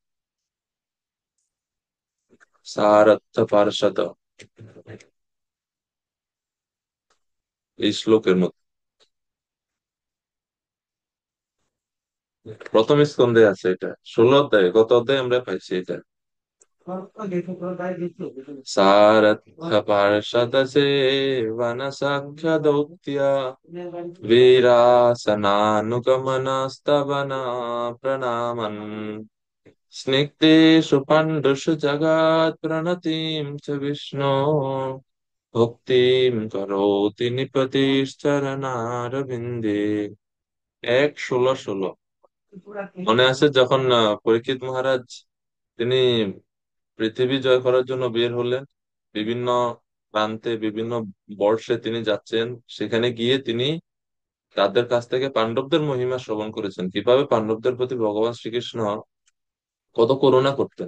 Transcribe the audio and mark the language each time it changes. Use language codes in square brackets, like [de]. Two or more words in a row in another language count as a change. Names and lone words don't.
[bn] সারথ পার্ষদ, এই শ্লোকের মধ্যে প্রথম স্কন্ধে আছে এটা, 16 অধ্যায়ে, গত অধ্যায়ে আমরা পাইছি এটা। [sa] सारथ पार्षद सेवन सख्य दौत्य वीरासनानुगमनस्तवना प्रणामन् स्निग्धेषु पण्डुषु जगत् प्रणतिं च विष्णो भक्तिं करोति निपतिश्चरणारविन्दे। [bn] 1:16-16 মনে আছে যখন পরীক্ষিত মহারাজ তিনি পৃথিবী জয় করার জন্য বের হলেন, বিভিন্ন প্রান্তে বিভিন্ন বর্ষে তিনি যাচ্ছেন, সেখানে গিয়ে তিনি তাদের কাছ থেকে পাণ্ডবদের মহিমা শ্রবণ করেছেন, কিভাবে পাণ্ডবদের প্রতি ভগবান শ্রীকৃষ্ণ কত করুণা করতেন।